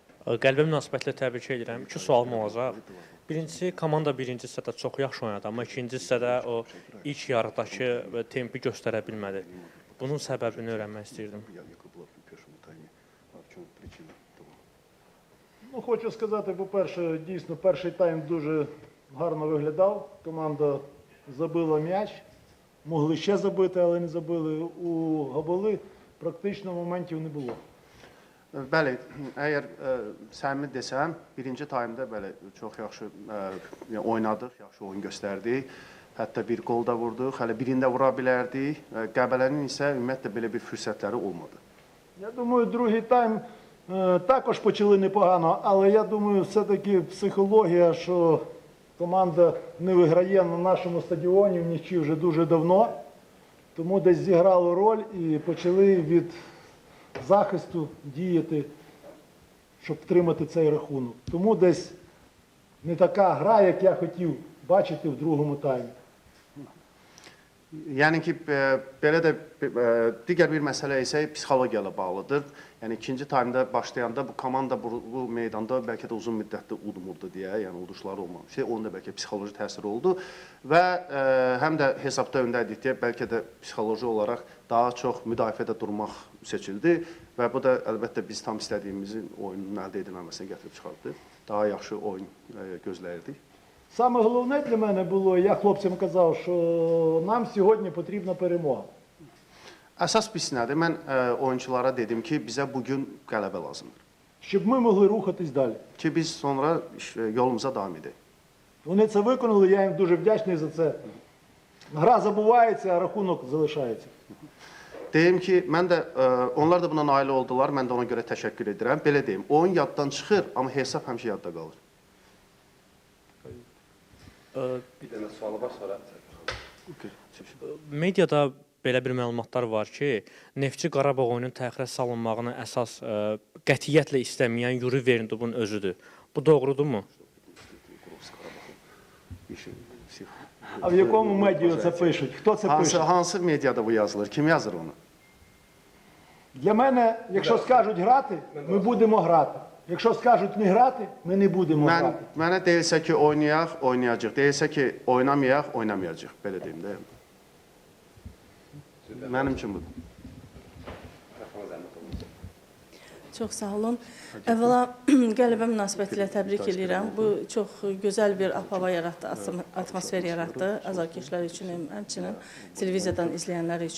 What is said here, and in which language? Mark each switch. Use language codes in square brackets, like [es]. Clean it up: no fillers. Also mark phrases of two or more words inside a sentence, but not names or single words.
[az] Qəlbə münasibətlə təbrik edirəm. İki sualım olacaq. Birincisi, komanda birinci hissədə çox yaxşı oynadı, amma ikinci hissədə o ilk yarıdakı tempi göstərə bilmədi. Bunun səbəbini öyrənmək istəyirdim. [uk] Ну, хочу сказати, по-перше, дійсно, перший тайм дуже гарно виглядав. Команда забила м'яч. Могли ще забити, але не забили. У Габали практично моментів не було. [az] Bəli, əgər səmimi desəm, birinci taymda bəli, çox yaxşı oynadıq, yaxşı oyun göstərdik. Hətta bir qol da vurduq, hələ birində vura bilərdik. Qəbələnin isə ümumiyyətlə belə bir fürsətləri olmadı. [uk] Я думаю, другий тайм також почали непогано, але я думаю, все-таки психологія, що команда не виграє на нашому стадіоні в нічі вже дуже давно, тому десь зіграло роль і почали від захисту діяти, щоб втримати цей рахунок. Тому десь не така гра, як я хотів бачити в другому таймі. [az] Yəni ki, belə də digər bir məsələ isə psixologiya ilə bağlıdır. Yəni ikinci taymda başlayanda bu komanda bu meydanda bəlkə də uzun müddətli udmurdu deyə, yəni uduşları olmamışdı. Onun da bəlkə psixoloji təsiri oldu və həm də hesabda öndəydik deyə bəlkə də psixoloji olaraq daha çox müdafiədə durmaq seçildi və bu da əlbəttə biz tam istədiyimizin oyunun əldə edilməməsinə gətirib çıxardı. Daha yaxşı oyun gözləyirdik. [uk] Саме головне для мене було, я хлопцям казав, що нам сьогодні потрібна перемога. [az] Əsas biz nədir? Mən oyunculara dedim ki, bizə bugün qələbə lazımdır. [uk] Щоб ми могли рухатись далі. [az] Ki biz sonra yolumuza davam edək. [uk] Вони це виконали, я їм дуже вдячний за це. Гра забувається, а rахунок залишається. [az] Deyim ki, mən də onlar da buna nail oldular. Mən də ona görə təşəkkür edirəm. Belə deyim, oyun yaddan çıxır, amma hesab həmişə yadda qalır. Bir dənə sualı var sonra. Mediada belə bir məlumatlar var ki, Neftçi Qarabağ oyunun təxirə salınmağını əsas qətiyyətlə istəməyən Yuri Verndubun özüdür. Bu doğrudurmu? [uk] А в якому медіа це пишуть? Хто це пише? [az] Hansı mediada bu yazılır? Kim yazır onu? [uk] Для мене, якщо скажуть грати, ми будемо грати. Якщо скажуть не грати, ми не будемо грати. [az] Mənə deyilsə ki, oynayaq, oynayacaq. Deyilsə ki, oynamayaq, oynamayacaq. Belə deyim də. Mənim üçün budur. Çox sağ olun. Əvvəla qələbə münasibətilə təbrik edirəm. Bu çox gözəl bir hava yaratdı, atmosfer yaratdı azarkeşlər üçün, həmçinin televiziyadan izləyənlər üçün.